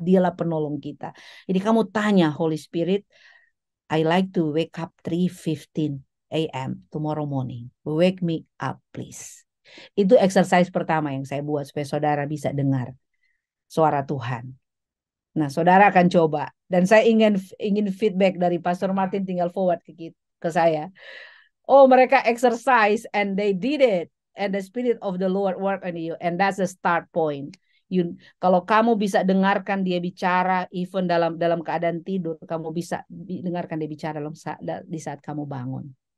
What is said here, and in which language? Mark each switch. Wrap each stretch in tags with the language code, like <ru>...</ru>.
<id>Dialah penolong kita. Jadi kamu tanya</id> <en>Holy Spirit, I like to wake up 3:15 a.m. tomorrow morning. Wake me up please.</en> <id>Itu</id> <en>exercise</en> <id>pertama yang saya buat supaya saudara bisa dengar suara Tuhan. Nah, saudara akan coba. Dan saya ingin</id> <en>feedback</en> <id>dari Pastor Martin, tinggal</id> <en>forward</en> <id>ke saya.</id> <en>Oh,</en> <id>mereka</id> <en>exercise and they did it. And the Spirit of the Lord work on you. And that's the start point.</en> <id>Kalau kamu bisa dengarkan dia bicara,</id> <en>even</en> <id>dalam keadaan tidur, kamu bisa dengarkan dia bicara di saat kamu bangun.</id>